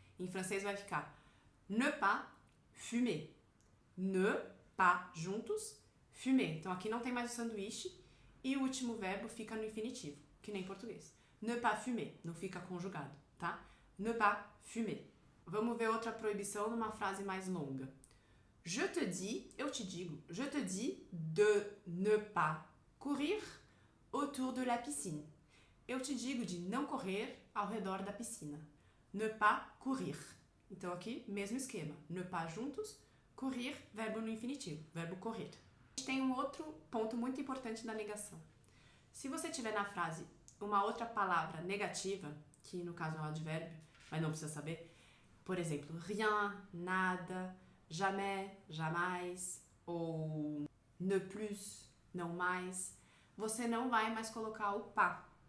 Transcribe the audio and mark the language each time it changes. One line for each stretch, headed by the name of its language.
Portuguese: Em francês vai ficar
French: ne pas fumer.
Portuguese: Ne pas juntos, fumer. Então aqui não tem mais o sanduíche e o último verbo fica no infinitivo, que nem em português.
French: Ne pas fumer,
Portuguese: não fica conjugado, tá?
French: Ne pas fumer.
Portuguese: Vamos ver outra proibição numa frase mais longa.
French: Je te dis,
Portuguese: eu te digo,
French: je te dis de ne pas courir autour de la piscine.
Portuguese: Eu te digo de não correr ao redor da piscina.
French: Ne pas courir.
Portuguese: Então aqui, mesmo esquema. Ne pas juntos, courir, verbo no infinitivo, verbo correr. A gente tem um outro ponto muito importante da negação. Se você tiver na frase uma outra palavra negativa, que no caso é um advérbio, mas não precisa saber, por exemplo, rien, nada, jamais, jamais, ou ne plus, não mais, você não vai mais colocar o pas.